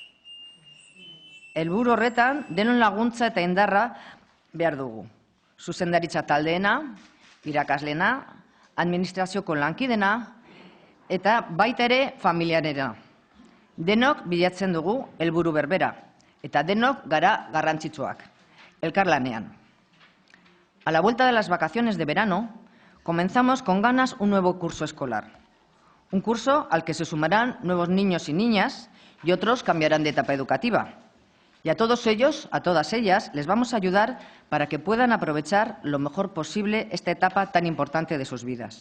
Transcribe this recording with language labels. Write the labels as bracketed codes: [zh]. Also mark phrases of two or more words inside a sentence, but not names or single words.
[eu] Helburu horretan, denon laguntza eta indarra behar dugu. Zuzendaritza taldeena, irakaslena, administrazioko lankidena, eta baita ere familiarena. Denok bilatzen dugu helburu berbera, eta denok gara garrantzitsuak, elkarlanean. [es] A la vuelta de las vacaciones de verano, comenzamos con ganas un nuevo curso escolar. Un curso al que se sumarán nuevos niños y niñas y otros cambiarán de etapa educativa. Y a todos ellos, a todas ellas, les vamos a ayudar para que puedan aprovechar lo mejor posible esta etapa tan importante de sus vidas.